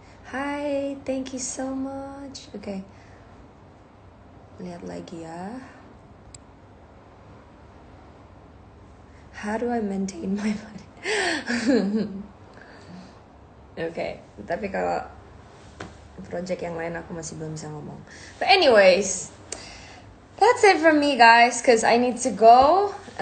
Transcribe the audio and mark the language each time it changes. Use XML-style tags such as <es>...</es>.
<en>Hi, thank you so much. Okay,</en> <id>lihat lagi ya.</id> <en>How do I maintain my body?</en> <id>Okay, tapi kalau project yang lain aku masih belum bisa ngomong.</id> <en>But anyways, that's it from me, guys, because I need to go.</en>